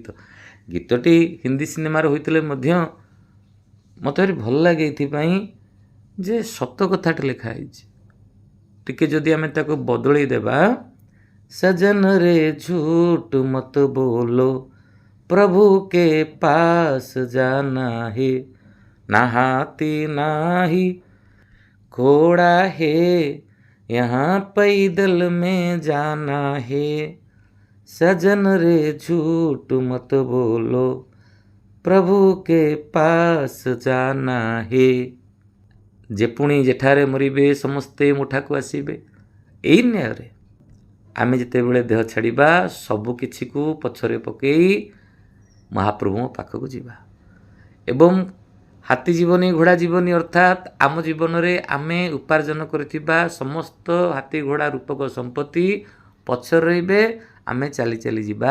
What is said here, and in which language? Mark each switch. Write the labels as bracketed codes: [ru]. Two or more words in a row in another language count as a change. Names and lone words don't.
[or] ଗୀତଟି ହିନ୍ଦୀ ସିନେମାରେ ହୋଇଥିଲେ ମଧ୍ୟ ମୋତେ ଭାରି ଭଲ ଲାଗେ ଏଇଥିପାଇଁ ଯେ ସତ କଥାଟି ଲେଖା ହେଇଛି। ଟିକେ ଯଦି ଆମେ ତାକୁ ବଦଳେଇ ଦେବା, [hi] सजन रे झूठ मत बोलो, प्रभु के पास जाना है, ना हाथी ना ही घोड़ा है, यहाँ पैदल में जाना है। सजन रे झूठ मत बोलो, प्रभु के पास जाना है। [or] ଯେ ପୁଣି ଯେଠାରେ ମରିବେ ସମସ୍ତେ ମୁଠାକୁ ଆସିବେ। ଏଇ ନ୍ୟାୟରେ ଆମେ ଯେତେବେଳେ ଦେହ ଛାଡ଼ିବା, ସବୁ କିଛିକୁ ପଛରେ ପକାଇ ମହାପ୍ରଭୁଙ୍କ ପାଖକୁ ଯିବା। ଏବଂ ହାତୀ ଜୀବନୀ ଘୋଡ଼ା ଜୀବନୀ ଅର୍ଥାତ୍ ଆମ ଜୀବନରେ ଆମେ ଉପାର୍ଜନ କରିଥିବା ସମସ୍ତ ହାତୀ ଘୋଡ଼ା ରୂପକ ସମ୍ପତ୍ତି ପଛରେ ରହିବେ, ଆମେ ଚାଲି ଚାଲି ଯିବା।